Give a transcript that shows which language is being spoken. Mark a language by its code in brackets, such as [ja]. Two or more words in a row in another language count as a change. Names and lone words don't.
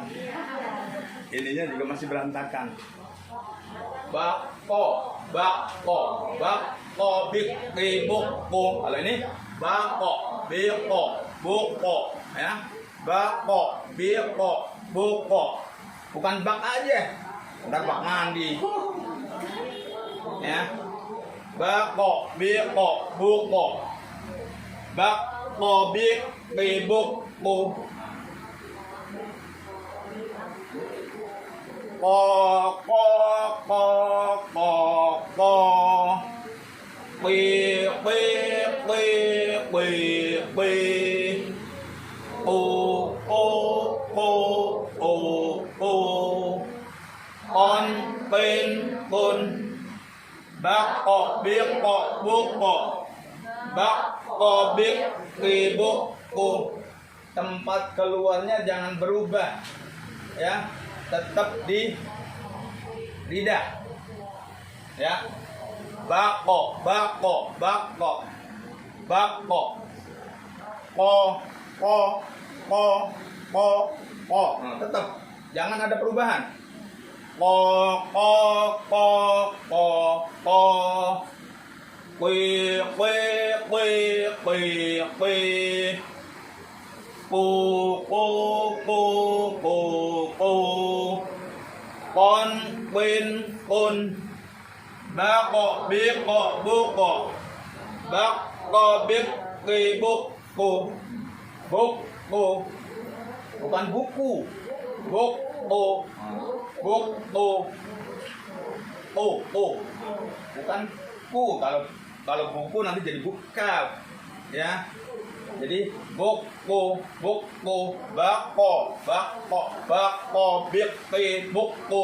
[id] Ininya juga masih berantakan. Bako, bako, bako, bik, buk, bu. Kalau ini bako, biko, buko, ya. Bako, biko, buko. Bukan bak aja. Ntar bak mandi. Ya. Bako, biko, buko. Bako, bik, buk, bu. Ko ko ko ko ko. Pi pi pi pi pi. O o o o o. On pin pun. Bak ko biếc ko buk ko. Bak ko biếc buk ko. Tempat keluarnya jangan berubah, ya. Tetap di lidah, ya. Bako, bako, bako, bako, ko, ko, ko, ko, ko. Tetap, jangan ada perubahan. Ko, ko, ko, ko, ko. Kui, kui, kui, kui, kui. Pu, pu, pu, pu, pu. Con pin pun. Ba ko biết ko bu ko. Bak ko biết ki buk ku. Buk ku. Bukan buku. Buk ku. Buk ku. Bukan ku. Kalau kalau buku nanti jadi buka, ya. Jadi buku, bako, bikti, buku.